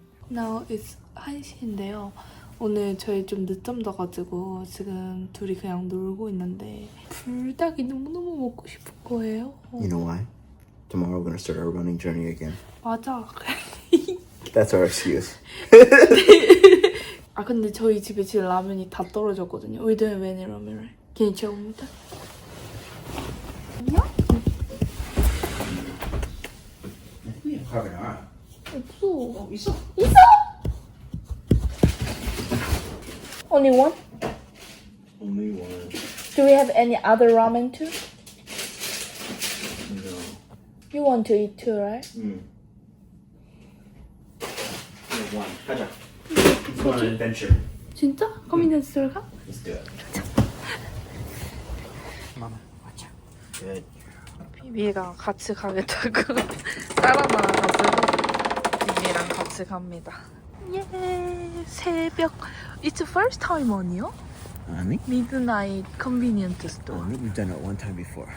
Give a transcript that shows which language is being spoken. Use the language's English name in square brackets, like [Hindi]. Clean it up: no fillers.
[English] Now it's [Korean] 1시인데요. 오늘 저희 좀 늦잠 자가지고 지금 둘이 그냥 놀고 있는데 불닭이 너무너무 먹고 싶은 거예요. [English] You know why? Tomorrow we're gonna start our running journey again. [Korean] 맞아. [English] That's our excuse. [Korean] 아 근데 저희 집에 지금 라면이 다 떨어졌거든요. [English] We don't have any ramen. Can you check me that? [Korean] 아니야? [English] Carbonara. [Korean] 없어. 있어. 있어? [English] Only one? Only one. Do we have any other ramen too? No. You want to eat too, right? One. [Korean] 가자. [English] Let's go on an adventure. [Korean] 진짜? 커미넨스 들어가? [English] Let's do it. Mama, watch out. Good. [Korean] 비비가 같이 가겠다고 따라 나와가지고 비비랑 같이 갑니다. 예, 새벽. [English] It's first time on이요? [Korean] 아니? [English] Midnight convenience store. We've done it one time before.